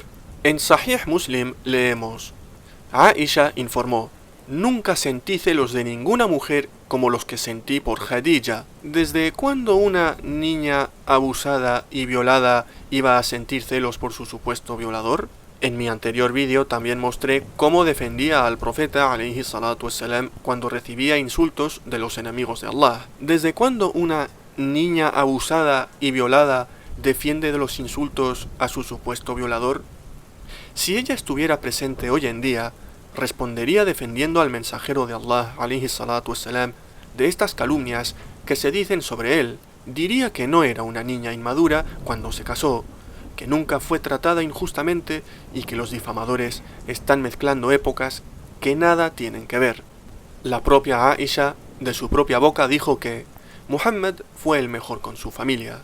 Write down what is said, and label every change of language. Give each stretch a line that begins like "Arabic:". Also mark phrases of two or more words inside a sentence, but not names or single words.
Spanish: En Sahih Muslim leemos: Aisha informó: nunca sentí celos de ninguna mujer como los que sentí por Khadija. ¿Desde cuándo una niña abusada y violada iba a sentir celos por su supuesto violador? En mi anterior vídeo también mostré cómo defendía al profeta
Arabic: عليه الصلاة والسلام
Spanish: cuando recibía insultos de los enemigos de Allah. ¿Desde cuándo una niña abusada y violada defiende de los insultos a su supuesto violador? Si ella estuviera presente hoy en día, respondería defendiendo al mensajero de Allah
Arabic: عليه الصلاة والسلام
Spanish: de estas calumnias que se dicen sobre él. Diría que no era una niña inmadura cuando se casó, que nunca fue tratada injustamente y que los difamadores están mezclando épocas que nada tienen que ver. La propia Aisha, de su propia boca, dijo que Muhammad fue el mejor con su familia.